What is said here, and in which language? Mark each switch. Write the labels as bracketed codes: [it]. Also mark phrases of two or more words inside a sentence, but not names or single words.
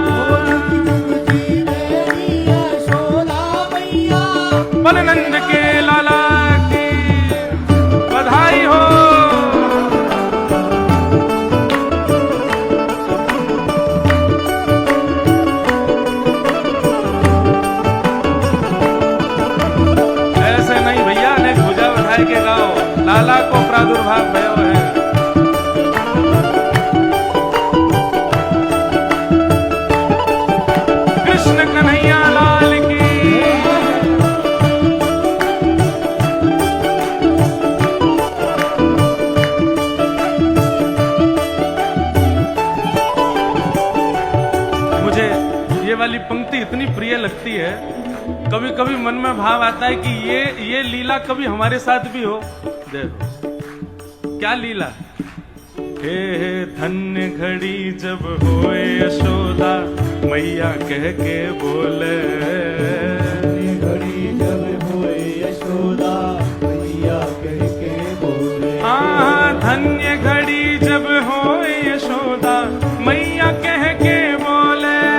[hi] बलनंद के लाला की बधाई हो। ऐसे नहीं भैया ने भुजा उठाए के गाओ लाला को प्रादुर्भाव भयो है। कृष्ण कन्हैया लाल की। मुझे ये वाली पंक्ति इतनी प्रिय लगती है, कभी कभी मन में भाव आता है कि ये लीला कभी हमारे साथ भी हो। देखो क्या लीला। हे धन्य घड़ी जब होए यशोदा मैया कह के बोले। घड़ी जब होए यशोदा मैया कह के बोले। हाँ धन्य घड़ी जब होए यशोदा मैया कह के बोले।